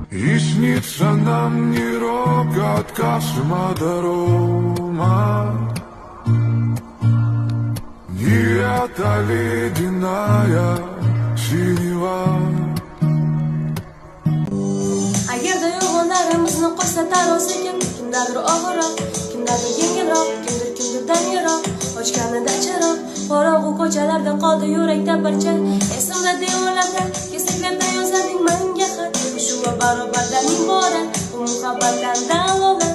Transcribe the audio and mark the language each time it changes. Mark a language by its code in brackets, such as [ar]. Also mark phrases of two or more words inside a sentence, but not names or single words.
[ru] И снится нам не рокот космодрома, не эта ледяная синева. [uz] Agarda yo'g'onlarimizni qo'shsa taroziga, kimdadir og'irroq, kimdadir yengilroq, kimdirdan yiroq, ochganida chiroq, qorong'u ko'chalarda qoldi yurakda parcha. Esimda devorlarda, kesaklarda yozading menga xat, shu va barobardan iborat, bu muhabbatdan dalolat.